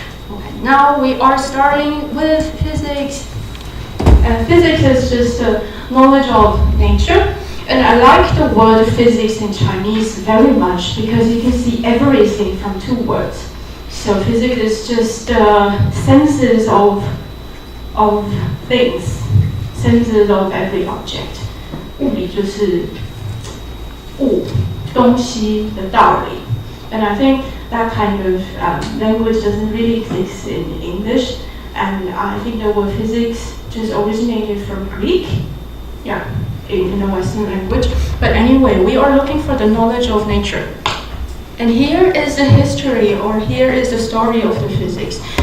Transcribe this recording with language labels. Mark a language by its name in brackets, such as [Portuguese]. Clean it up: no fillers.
[English] Okay, now we are starting with physics. Physics is just knowledge of nature. And I like the word physics in Chinese very much because you can see everything from two words. So physics is just senses of things, senses of every object. [Chinese] 物理就是物东西的道理。 [English] And I think that kind of language doesn't really exist in English. And I think the word physics just originated from Greek. Yeah. In a Western language. But anyway, we are looking for the knowledge of nature. And here is the history, or here is the story of the physics.